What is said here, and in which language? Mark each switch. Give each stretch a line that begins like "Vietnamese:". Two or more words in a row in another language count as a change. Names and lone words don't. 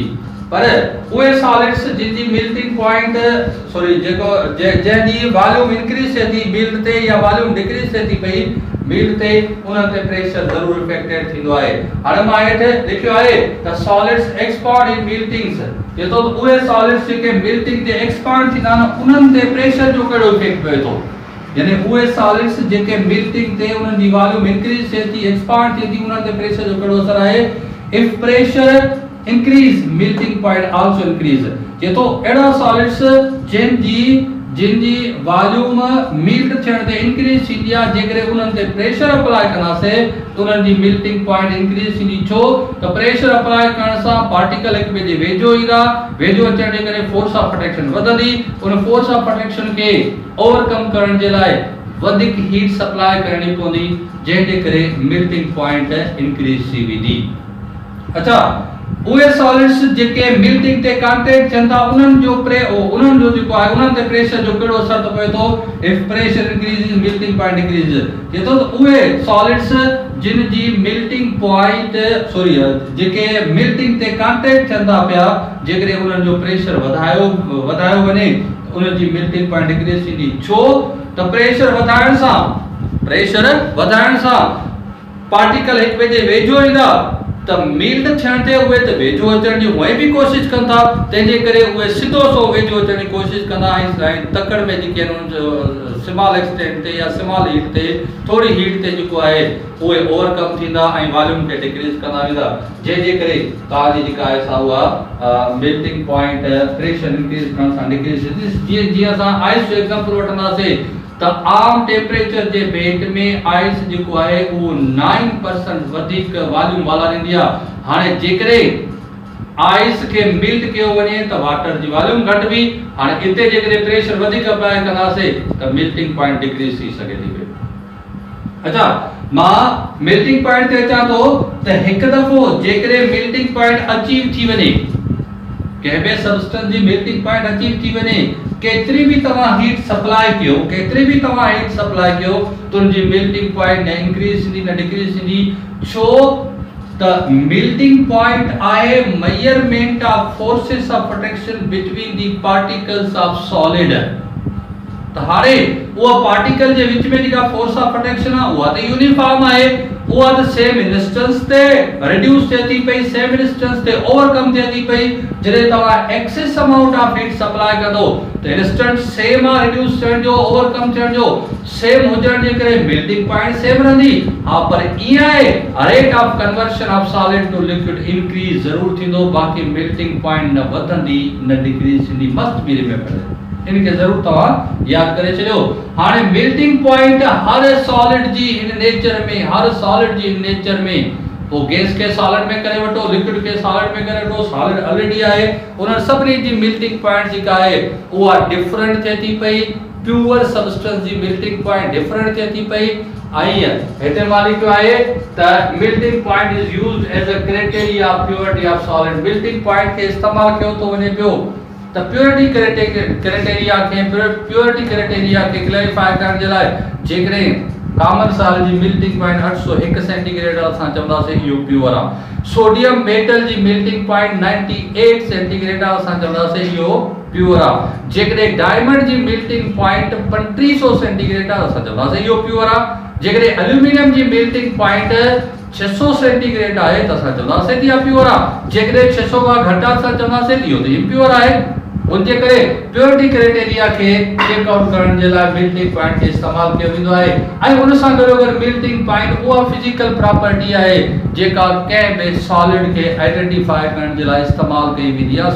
Sindhi: पर उहे सॉलिड्स जिनजी
English: melting point
Sindhi: जेको जंहिंजी
English: volume increase
Sindhi: थिए थी मेल्ट ते या
English: volume decrease
Sindhi: थिए थी पई मेल्ट ते, उन्हनि ते प्रेशर ज़रूर इफेक्टेड थींदो आहे। हाणे मां हेठि लिखियो आहे त
English: solids expand in meltings,
Sindhi: ये तो उहे सॉलिड्स जेके मेल्टिंग ते एक्सपांड थींदा न उन्हनि ते प्रेशर जो कहिड़ो इफेक्ट पए थो, यानी उहे सॉलिड्स जेके मेल्टिंग ते उन्हनि जी
English: volume increase
Sindhi: थिए थी एक्सपांड थिए थी उन्हनि ते प्रेशर जो कहिड़ो असर आहे।
English: if pressure increase melting point also increase,
Sindhi: ये तो एड़ा सॉलिड्स जिनजी वॉल्यूम मेल्ट थियण ते इंक्रीज थींदी आहे, जेकरे उन्हनि ते
English: pressure apply
Sindhi: कंदासे तो उन्हनि जी
English: melting point increase
Sindhi: थींदी। छो त
English: pressure apply
Sindhi: करण सां पार्टिकल हिक ॿिए जे वेझो ईंदा, वेझो अचण जे करे
English: force of attraction
Sindhi: वधंदी, उन
English: force of attraction
Sindhi: खे ओवरकम करण जे लाइ वधीक हीट सप्लाई करणी पवंदी, जंहिंजे करे
English: melting point increase
Sindhi: थी वेंदी। अच्छा, उहे सॉलिड्स जेके मेल्टिंग ते कांटेक्ट थियनि था उन्हनि जो जेको आहे उन्हनि ते प्रेशर जो कहिड़ो असर थो पए थो।
English: if pressure increase melting point increase,
Sindhi: ये तो उहे सॉलिड्स जिन जी
English: melting point
Sindhi: जेके मेल्टिंग ते कांटेक्ट थियनि था पिया, जेकरे उन्हनि जो प्रेशर वधायो वञे उन्हनि जी
English: melting point increase
Sindhi: थींदी। छो त प्रेशर वधाइण सां पार्टिकल हिक ॿिए जे वेझो ईंदा, त मेल्ट थियण ते उहे त वेझो अचण जी उहे बि कोशिश कनि था, तंहिंजे करे उहे सिधो सो वेझो अचण जी कोशिश कंदा ऐं तकड़ में जेके आहिनि
English: small extent
Sindhi: ते या
English: small heat
Sindhi: ते थोड़ी हीट ते जेको आहे उहे ओवरकम थींदा ऐं वॉल्यूम खे डिक्रीज कंदा वेंदा, जंहिंजे करे तव्हांजी जेका आहे सा उहा
English: melting point pressure increase
Sindhi: करण सां डिक्रीज थींदी। जीअं असां आइस जो एग्जांपल वठंदासीं त आम टेम्परेचर जे भेट में आइस जेको आहे उहो 9% वधीक वॉल्यूम वाला ईंदी आहे। हाणे जेकरे आइस खे मेल्ट कयो वञे त वाटर जी वॉल्यूम घटिबी, हाणे इते जेकरे प्रेशर वधीक अप्लाई कंदासीं त
English: melting point decrease
Sindhi: थी सघे थी। अच्छा, मां
English: melting point
Sindhi: ते अचां थो त हिकु दफ़ो जेकरे
English: melting point achieve
Sindhi: थी वञे, कंहिं बि सब्सटेंस जी
English: melting point achieve
Sindhi: थी वञे, केतरी भी तव्हां
English: heat supply
Sindhi: कयो तो उनजी
English: melting point
Sindhi: न इंक्रीज थींदी न डिक्रीज थींदी। छो त
English: melting point आहे measurement of forces of attraction between the particles of solid.
Sindhi: त हाणे उहा पार्टिकल जे विच में जेका
English: force of attraction
Sindhi: आहे उहा त यूनिफॉर्म आहे, उहा त
English: same instance
Sindhi: ते रिड्यूस थिए थी पई,
English: same instance
Sindhi: ते ओवरकम थिए थी पई। जॾहिं तव्हां
English: excess amount of heat supply
Sindhi: कंदो त
English: instant same
Sindhi: आहे, रिड्यूस थियण जो ओवरकम थियण जो सेम हुजण जे करे
English: melting point same
Sindhi: रहंदी। हा, पर ईअं आहे
English: rate of conversion of solid to liquid increase
Sindhi: ज़रूर थींदो, बाक़ी
English: melting point
Sindhi: न वधंदी न डिक्रीज थींदी।
English: must be remember,
Sindhi: इनके जरूर तव्हां याद करे छॾियो। हाणे
English: melting point
Sindhi: हर सॉलिड जी
English: in nature
Sindhi: में वो गैस के सॉलिड में करे वठो, लिक्विड के सॉलिड में करे वठो, सॉलिड ऑलरेडी आहे उन सभिनी जी
English: melting point
Sindhi: जेका आहे उहा डिफरेंट थिए थी पई।
English: pure substance
Sindhi: जी
English: melting point different
Sindhi: थिए थी पई। आई हेठे मां लिखियो आहे त
English: melting point is used as a criteria of purity of solid. melting point
Sindhi: के इस्तेमाल कयो तो वञे पियो त
English: purity criteria
Sindhi: के क्लैरिफाई करण जे लाइ जेकॾहिं
English: common solid
Sindhi: जी
English: melting point
Sindhi: 801 सेंटीग्रेड असां चवंदासीं इहो प्योर आहे।
English: sodium metal
Sindhi: जी
English: melting point
Sindhi: 98 सेंटीग्रेड असां चवंदासीं इहो प्योर आहे। जेकॾहिं डायमंड जी
English: melting point
Sindhi: 3500 सेंटीग्रेड असां चवंदासीं इहो प्योर आहे। जेकॾहिं एल्यूमिनियम जी
English: melting point
Sindhi: 600 सेंटीग्रेड आहे त असां चवंदासीं इहा प्योर आहे। जेकॾहिं 600 खां घटि आहे असां चवंदासीं इहो त इम्प्योर आहे। उनजे करे
English: purity criteria
Sindhi: खे
English: check out
Sindhi: करण जे लाइ
English: melting point
Sindhi: खे इस्तेमालु कयो वेंदो आहे। ऐं उन सां गॾो गॾु
English: melting point
Sindhi: उहा
English: physical property
Sindhi: आहे जेका कंहिं बि सॉलिड खे आइडेंटिफाई करण जे लाइ इस्तेमालु कई वेंदी आहे।